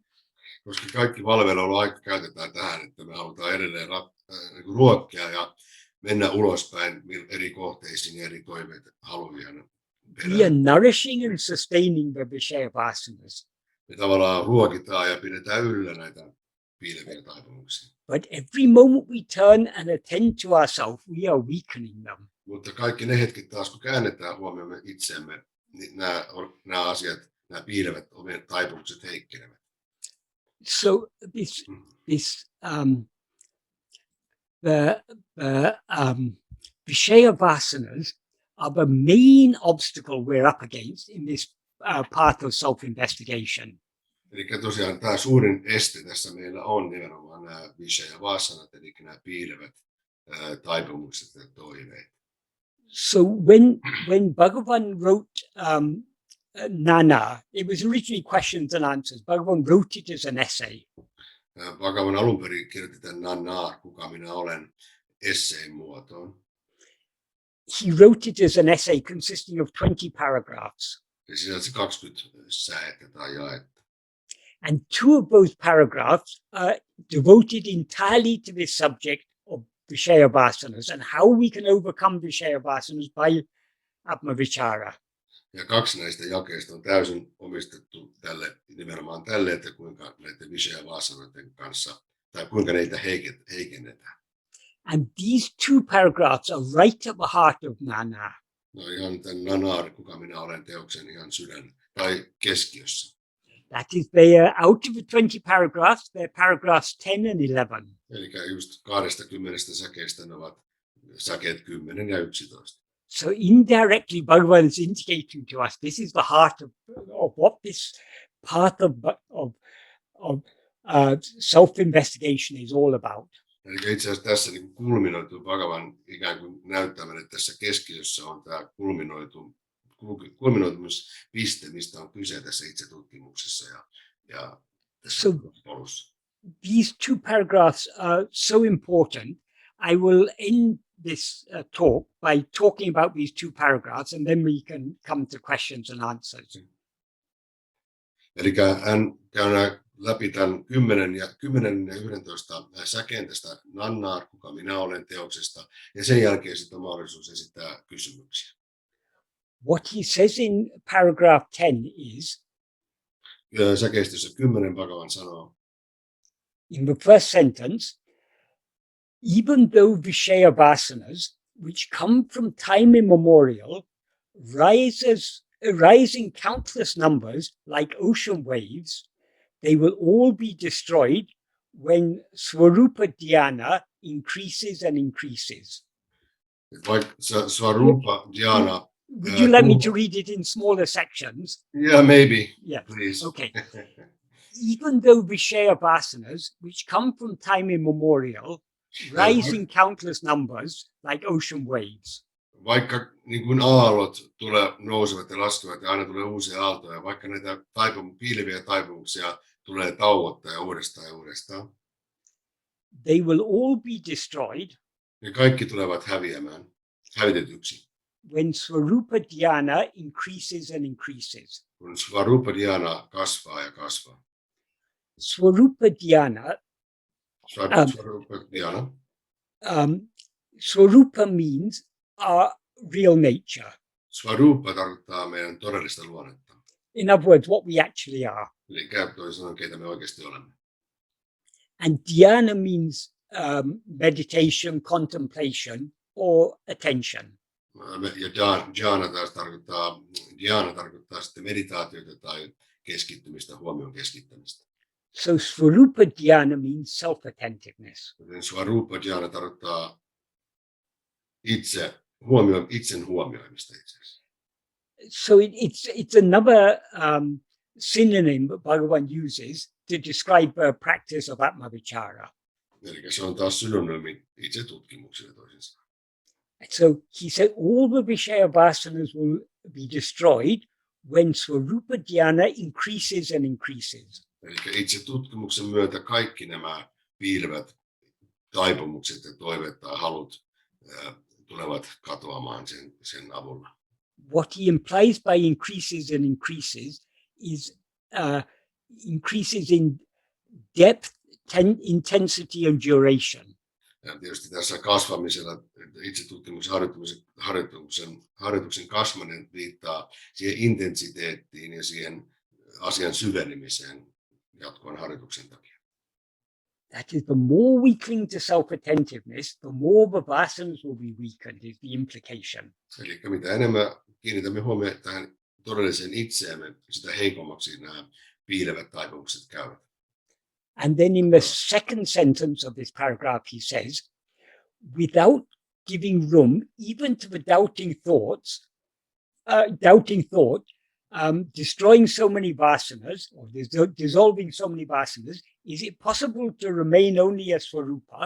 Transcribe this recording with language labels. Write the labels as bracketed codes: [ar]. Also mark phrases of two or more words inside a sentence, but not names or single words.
[fi] Koska kaikki valveiluaika käytetään tähän, että me halutaan edelleen ruokkia ja mennä ulospäin eri kohteisiin ja eri toiveet haluvia. [en] We are nourishing and sustaining the vasanas. [fi] Me tavallaan ruokitaan ja pidetään yllä näitä piileviä taipumuksia. [en] But every moment we turn and attend to ourselves, we are weakening them. [fi] Mutta kaikki ne hetket taas, kun käännetään huomioon itseämme, niin nämä asiat, nämä piilevät omien taipumukset heikkenevät. [en] So the vasanas are the main obstacle we're up against in this path of self-investigation. [fi] Eli tosiaan tämä suurin este tässä meillä on nimenomaan nämä vāsanat, eli nämä piilevät taipumukset ja toiveet. [en] So when Bhagavan wrote Nāṉ Ār, it was originally questions and answers. Bhagavan wrote it as an essay. [fi] Bhagavan alun perin kirjoitti tämän Nāṉ Ār, kuka minä olen, esseen muotoon. [en] He wrote it as an essay consisting of 20 paragraphs. [fi] Se sisälsi 20 säettä tai jaetta. [en] And two of those paragraphs are devoted entirely to this subject of vasanas and how we can overcome vasanas by Atma-vichara. [fi] Ja 2 näistä jakeista on täysin omistettu nimenomaan tälle, että kuinka näiden vasanoiden kanssa, tai kuinka niitä heikennetään. [en] And these 2 paragraphs are right at the heart of Nāṉ Ār. [fi] No ihan tämän Nāṉ Ār, kuka minä olen, teoksen ihan sydän tai keskiössä. [en] That is, they are out of the 20 paragraphs, they're paragraphs 10 and 11. [fi] Eli just 20 säkeistä ne ovat säkeet 10 ja 11. [en] So indirectly, Bhagavan is indicating to us this is the heart of what this path of self-investigation is all about. [fi] Eli itse asiassa tässä niin kulminoitu Bhagavan ikään kuin näyttämään, että tässä keskiössä on tämä kulminoitumispiste, mistä on kyse tässä itse tutkimuksessa ja tässä polussa. [en] These 2 paragraphs are so important. I will end this talk by talking about these 2 paragraphs, and then we can come to questions and answers. [fi] Eli hän käy läpi tämän 10 ja 11 säkeen tästä Nāṉ Ār, kuka minä olen, teoksesta, ja sen jälkeen sitten on mahdollisuus esittää kysymyksiä. [en] What he says in paragraph 10 is, [fi] säkeistössä 10 Bhagavan sanoo, [en] in the first sentence, even though vasanas, which come from time immemorial, rise in countless numbers like ocean waves, they will all be destroyed when [sa] swarupa dhyana [en] increases and increases. [fi] Vaikka [sa] swarupa dhyana. [en] Would you like me to read it in smaller sections? Yeah, maybe. Yeah. Please. Okay. Even though vasanas, which come from time immemorial, rising countless numbers like ocean waves. [fi] Vaikka niin kuin aallot nousevat ja laskevat ja aina tulee uusia aaltoja, vaikka näitä piileviä taipumuksia tulee tauottaa ja uudestaan. [en] They will all be destroyed. [fi] Ne kaikki tulevat hävitetyksi. [en] When [sa] Swarupa Dhyana [en] increases and increases. [fi] Kun [sa] Swarupa Dhyana [fi] kasvaa ja kasvaa. [sa] Swarupa Dhyana. [en] Swarupa means our real nature. [fi] Swarupa tarkoittaa meidän todellista luonnetta. [en] In other words, what we actually are. [fi] Eli toisin sanoen, keitä me oikeasti olemme. [en] And dhyana means meditation, contemplation, or attention. [fi] Ja dhyana taas tarkoittaa sitten meditaatiota tai keskittymistä, huomion keskittämistä. [en] So [sa] Swarupa Dhyana [en] means self-attentiveness. [sa] Swarupa Dhyana [fi] tarkoittaa itsen huomioimista itse asiassa. [en] So it's another synonym that Bhagavan uses to describe a practice of Atma-vichara. [fi] Eli se on taas synonyymi itse tutkimukselle toisin sanoen. [en] So he said all the [sa] Vishaya vasanas [en] will be destroyed when [sa] Swarupa Dhyana [en] increases and increases. [fi] Eli itse tutkimuksen myötä kaikki nämä piilevät taipumukset ja toiveet tai halut tulevat katoamaan sen avulla. [en] What he implies by increases and increases is increases in depth, intensity and duration. [fi] Ja tietysti tässä kasvamisella, itse tutkimuksen harjoituksen kasvaminen viittaa siihen intensiteettiin ja siihen asian syvenemiseen jatkuvan harjoituksen takia. [en] That is, the more we cling to self-attentiveness, the more the vasanas will be weakened, is the implication. [fi] Eli mitä enemmän kiinnitämme huomioon tähän todelliseen itseämme, sitä heikommaksi nämä piilevät taipumukset käyvät. [en] And then in the second sentence of this paragraph, he says, without giving room even to the doubting thought, destroying so many vasanas, or dissolving so many vasanas, is it possible to remain only as Swarupa?